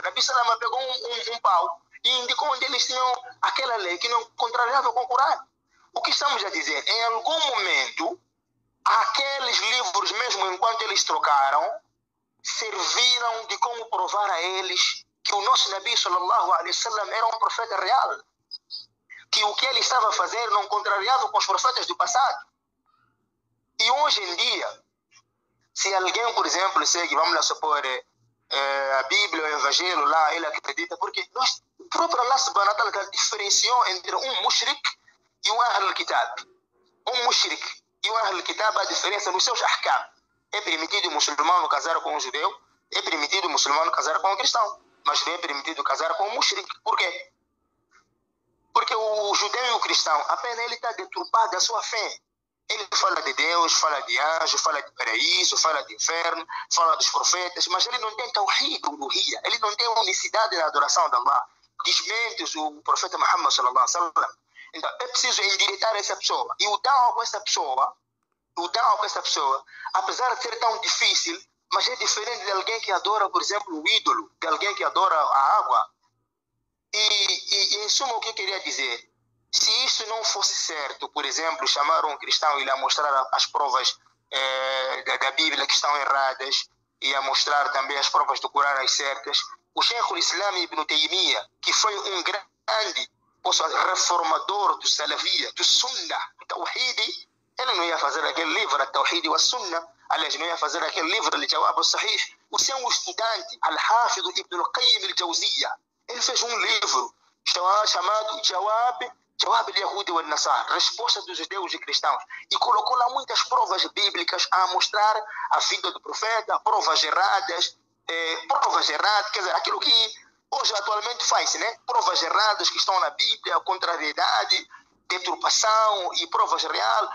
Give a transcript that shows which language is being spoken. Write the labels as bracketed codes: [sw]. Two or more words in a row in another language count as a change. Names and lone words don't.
[pt] Nabi Salama pegou um pau e indicou onde eles tinham aquela lei que não contrariava com o Corão. O que estamos a dizer? Em algum momento, aqueles livros, mesmo enquanto eles trocaram, serviram de como provar a eles que o nosso Nabi [ar] صلى الله عليه وسلم [pt] era um profeta real, que o que ele estava a fazer não contrariava com os profetas do passado. E hoje em dia, se alguém, por exemplo, segue, vamos lá supor, a Bíblia, o Evangelho, lá ele acredita, porque o próprio Allah [ar] سبحانه وتعالى [pt] diferenciou entre um mushrik e um [ar] أهل الكتاب. [pt] Um mushrik e um [ar] أهل الكتاب, [pt] a diferença nos seus ahkam. É permitido o muçulmano casar com um judeu, é permitido o muçulmano casar com um cristão, mas não é permitido casar com um mushrik. Por quê? Porque o judeu e o cristão, apenas ele está deturpado da sua fé. Ele fala de Deus, fala de anjo, fala de paraíso, fala de inferno, fala dos profetas, mas ele não tem [ar] توحيد ألوهية, [pt] ele não tem unicidade na adoração de Allah. Desmente o profeta Muhammad [ar] صلى الله عليه وسلم. [pt] Então é preciso endireitar essa pessoa. E o da'wah com essa pessoa, apesar de ser tão difícil, mas é diferente de alguém que adora, por exemplo, o ídolo, de alguém que adora a água. E em suma, o que eu queria dizer? Se isso não fosse certo, por exemplo, chamar um cristão e lhe mostrar as provas da Bíblia que estão erradas e a mostrar também as provas do Corão as certas. O Sheikh al-Islam Ibn Taymiyyah, que foi um grande reformador do Salafia, do Sunnah, do Tawhid, ele não ia fazer aquele livro, Al-Tawhid wa Sunnah, aliás, não ia fazer aquele livro, Al-Jawab al-Sahih. O seu estudante, Al-Hafid Ibn al-Qayyim al-Jawziyya, ele fez um livro chamado Jawab al-Yahudi wa Nasar, Resposta dos Judeus e Cristãos, e colocou lá muitas provas bíblicas a mostrar a vida do profeta, provas erradas, quer dizer, aquilo que hoje atualmente faz-se, né? Provas erradas que estão na Bíblia, contrariedade, deturpação e provas reais.